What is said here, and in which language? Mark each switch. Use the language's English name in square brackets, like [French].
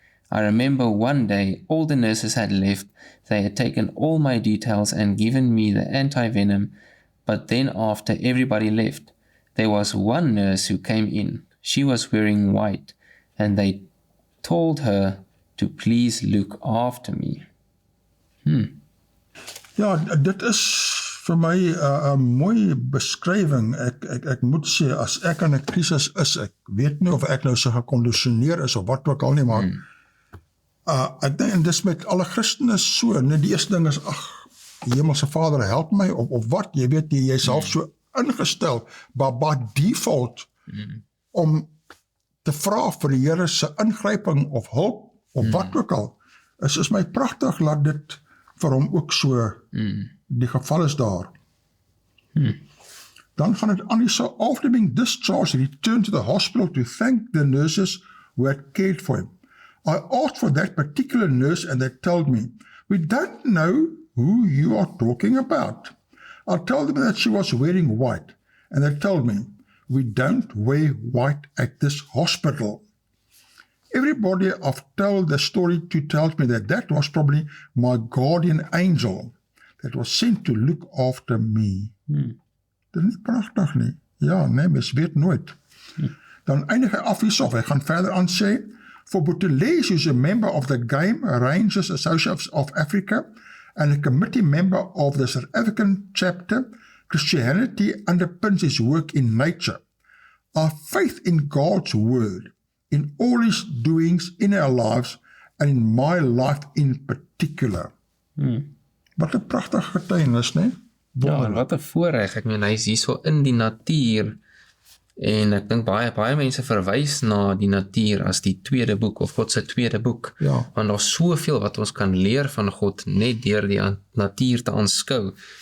[English] I remember one day all the nurses had left, they had taken all my details and given me the anti-venom, but then after everybody left, there was one nurse who came in. She was wearing white, and they told her to please look after me. [Afrikaans] Ja, dit is vir my 'n mooi beskrywing. Ek moet sê, as ek in 'n krisis is, ek weet nie of ek nou so gekondisioneer is of wat ook al nie, maar ek dink, en dis met alle Christene so, die eerste ding is, Hemelse Vader help my, of wat, jy weet, jy self so ingestel, by default, om te vra vir die Here se ingryping of hulp, of wat ook al, is my pragtig, laat dit vir hom ook so, die geval is daar. Dan gaan het aan, [English] so after being discharged, he returned to the hospital to thank the nurses who had cared for him. I asked for that particular nurse and they told me, we don't know who you are talking about. I told them that she was wearing white and they told me, we don't wear white at this hospital. Everybody I've told the story to tells me that that was probably my guardian angel that was sent to look after me. [Afrikaans] Dit is nie pragtig nie. Ja, nee, mens weet nooit. Dan eindig hy af hiersof, hy gaan verder aan sê, [English] for Buthelezi is a member of the Game Rangers Association of Africa and a committee member of the South African chapter. Christianity underpins his work in nature. Our faith in God's word, in all his doings in our lives and in my life in particular. [Afrikaans] Wat 'n pragtige getuienis, né? Ja, en wat 'n voorreg. Ek meen, hy is hier so in die natuur en ek dink baie mense verwys na die natuur as die tweede boek of God se tweede boek. Ja. Want daar's soveel wat ons kan leer van God net deur die natuur te aanskou.